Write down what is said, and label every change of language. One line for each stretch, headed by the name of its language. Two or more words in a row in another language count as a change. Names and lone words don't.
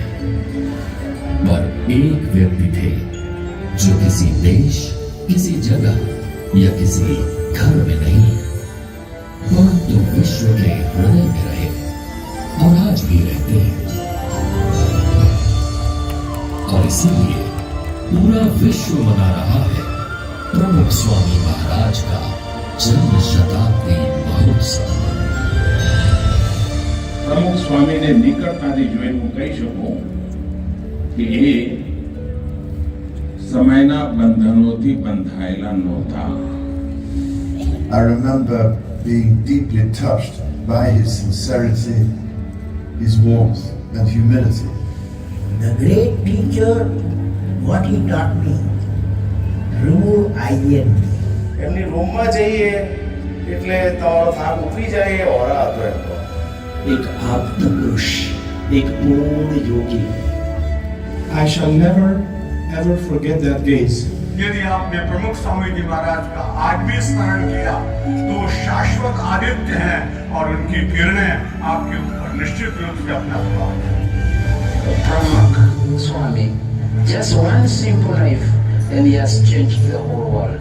Hindi: पर एक व्यक्ति थे जो किसी देश, किसी जगह या किसी घर में नहीं परंतु विश्व के हृदय में रहे और आज भी रहते हैं. और इसीलिए पूरा विश्व मना रहा है प्रमुख स्वामी महाराज का जन्म शताब्दी महोत्सव.
Gujarati: પ્રમુખ સ્વામીને નિકટતાથી જોઈ હું કહી શકું કે એ સમયના બંધનોથી બંધાયેલા નહોતા.
English: I remember being deeply touched by his sincerity, his warmth and humility. The great teacher, what he taught me, remove I and me.
Gujarati: એમની રૂમમાં જઈએ એટલે તમારો થાક ઉતરી જાય એ ઓરા હતો એમનો.
Hindi: एक आप्त पुरुष, एक पूर्ण योगी.
English: I shall never ever forget that gaze.
Hindi: यदि आपने प्रमुख स्वामी जी महाराज का आज भी स्मरण किया तो शाश्वत आदित्य हैं और उनकी किरणें आपके ऊपर निश्चित रूप से अपना प्रभाव.
English: Pramuk Swami, just one simple life and he has changed the whole world.